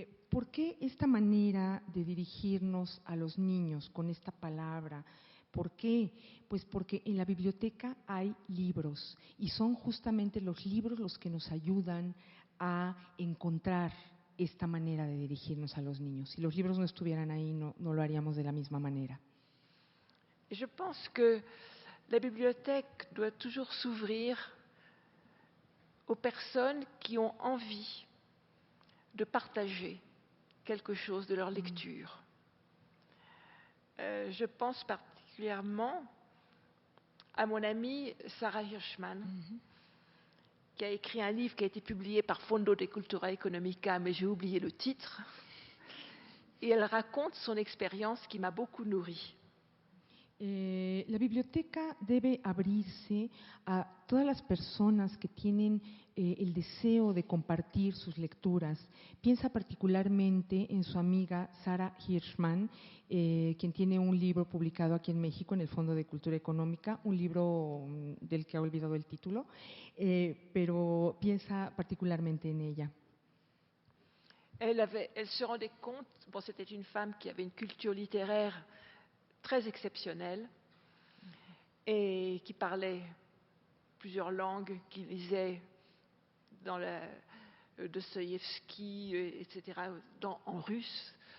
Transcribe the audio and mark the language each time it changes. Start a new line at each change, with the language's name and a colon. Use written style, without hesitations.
Spanish: ¿Por qué esta manera de dirigirnos a los niños con esta palabra? ¿Por qué? Pues porque en la biblioteca hay libros y son justamente los libros los que nos ayudan a encontrar esta manera de dirigirnos a los niños. Si los libros no estuvieran ahí, no lo haríamos de la misma manera.
French: Je pense que la bibliothèque doit toujours s'ouvrir aux personnes qui ont envie de partager quelque chose de leur lecture. Je pense particulièrement à mon amie Sarah Hirschman, qui a écrit un livre qui a été publié par Fondo de Cultura Economica, mais j'ai oublié le titre. Et elle raconte son expérience qui m'a beaucoup nourrie.
Spanish: La biblioteca debe abrirse a todas las personas que tienen el deseo de compartir sus lecturas. Piensa particularmente en su amiga Sarah Hirschman, quien tiene un libro publicado aquí en México en el Fondo de Cultura Económica, un libro del que ha olvidado el título, pero piensa particularmente en ella.
French: Elle se rendait compte, c'était une femme qui avait une culture littéraire très exceptionnelle et qui parlait plusieurs langues, qui lisait dans Dostoïevski, etc., en russe.